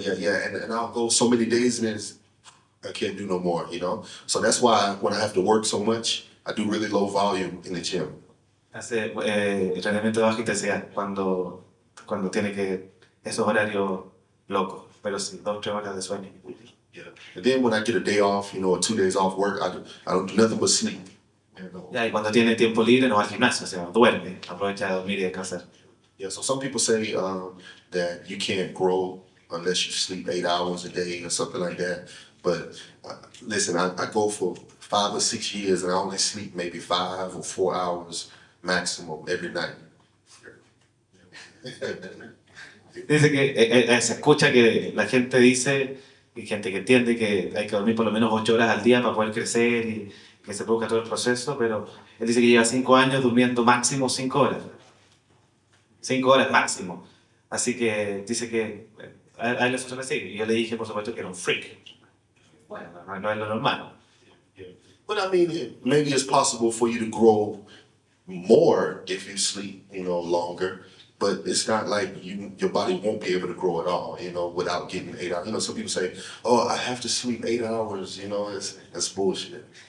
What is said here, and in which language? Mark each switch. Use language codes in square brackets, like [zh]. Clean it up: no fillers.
[en] Yeah. And I'll go so many days and I can't do no more, you know? So that's why when I have to work so much, I do really low volume in the gym. [es] Hace entrenamiento de baja intensidad cuando tiene que esos horarios locos, pero sí, 2 o 3 horas de sueño. [en] Yeah. And then when I get a day off, you know, or 2 days off work, I don't do nothing but sleep. You know? [es] Ya, y cuando tiene tiempo libre no va al gimnasio, o sea, duerme, aprovecha de dormir y descansar. [en] Yeah, so some people say that you can't grow unless you sleep 8 hours a day or something like that. But listen, I go for 5 or 6 years and I only sleep maybe 5 or 4 hours maximum every night. [es] Dice que se escucha que la gente dice, y gente que entiende que hay que dormir por lo menos 8 horas al día para poder crecer y que se produzca todo el proceso, pero él dice que lleva 5 años durmiendo máximo 5 horas. 5 horas máximo. Así que dice que a él le funciona así. Y yo le dije, por supuesto, que era un freak. Bueno, no es lo normal. [en] But I mean, maybe it's possible for you to grow more if you sleep, you know, longer. But it's not like your body won't be able to grow at all, you know, without getting 8 hours. You know, some people say, oh, I have to sleep 8 hours, you know, that's bullshit.